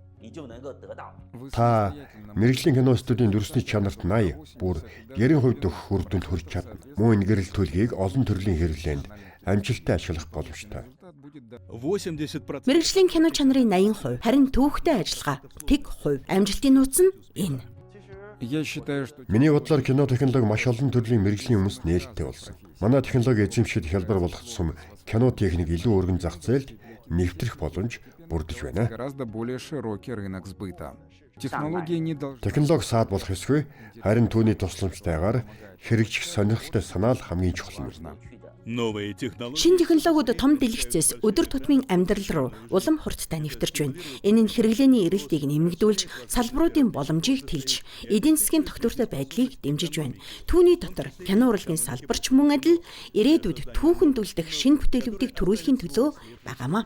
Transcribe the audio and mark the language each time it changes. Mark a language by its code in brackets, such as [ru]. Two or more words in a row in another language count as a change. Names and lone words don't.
[mn] Та мэргэжлийн кино студийн дүрсний чанарт 80 бүр 90% дөх үр дүнд хүрч чадна. Мөн энэ гэрэлтүүлгийг олон төрлийн хэрэглээнд амжилттай ашиглах боломжтой. 80%. Мэргэжлийн кино чанарын 80%, харин төвөгтэй ажиллагаа тэг хувь. Амжилтын нууц нь энэ. [ru] Я считаю, что [mn] Миний бодлоор кино технологи маш олон төрлийн мэргэжлийн хүмүүс нээлттэй болсон. Манай технологи эзэмшил хялбар болох тусам кино техник илүү өргөн зах зээлд нэвтрэх боломж бүрдэж байна. [ru] гораздо более широкий рынок сбыта. Технологии не должны... [mn] Технологи саад болох ёсгүй, харин түүний тусламжтайгаар хэрэгжих сонирхолтой санаа л хамгийн чухал юм. [ru] Новые технологии. [mn] Шинэ технологиуд том дэлгэцээс өдөр тутмын амьдрал руу улам хурдтай нэвтэрч байна. Энэ нь хэрэглээний эрэлтийг нэмэгдүүлж, салбаруудын боломжийг тэлж, эдийн засгийн тогтвортой байдлыг дэмжиж байна. Түүний дотор кино урлагийн салбарч мөн адил ирээдүйд түүхэнд үлдэх шинэ бүтээлүүдийг төрүүлэхийн төлөө байгаамаа.